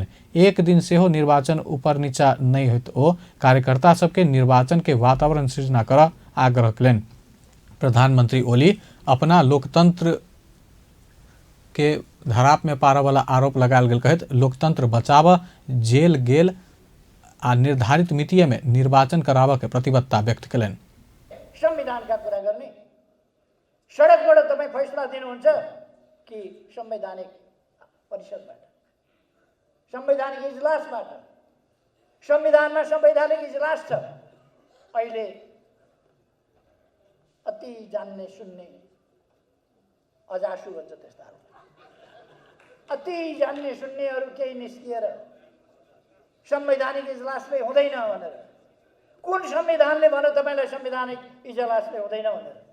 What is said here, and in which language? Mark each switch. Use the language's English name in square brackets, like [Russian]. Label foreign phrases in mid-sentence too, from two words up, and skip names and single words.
[Maithili] एक दिन सेहो निर्वाचन ऊपर नीचा नहीं होइत ओ कार्यकर्ता सबके निर्वाचन के वातावरण सृजना कर आग्रह कयलनि। प्रधानमंत्री ओली अपना लोकतंत्र के धराप में पारा वाला आरोप लगायल गेल कहत लोकतंत्र बचाव, जेल गेल आ निर्धारित मितिये में निर्वाचन कराव के प्रतिबद्धता व्यक्त कयलनि। [Nepali] संविधानका कुरा गर्ने, सडकबाट तपाईँ फैसला दिनुहुन्छ कि संवैधानिक परिषदबाट, संवैधानिक इजलासबाट? संविधानमा संवैधानिक इजलास छ। अहिले अति जान्ने सुन्ने अजासु भन्छ त्यस्ताहरू अति जान्ने सुन्नेहरू केही निस्किएर संवैधानिक इजलासले हुँदैन भनेर, कुन संविधानले भन्यो तपाईँलाई संवैधानिक इजलासले हुँदैन भनेर?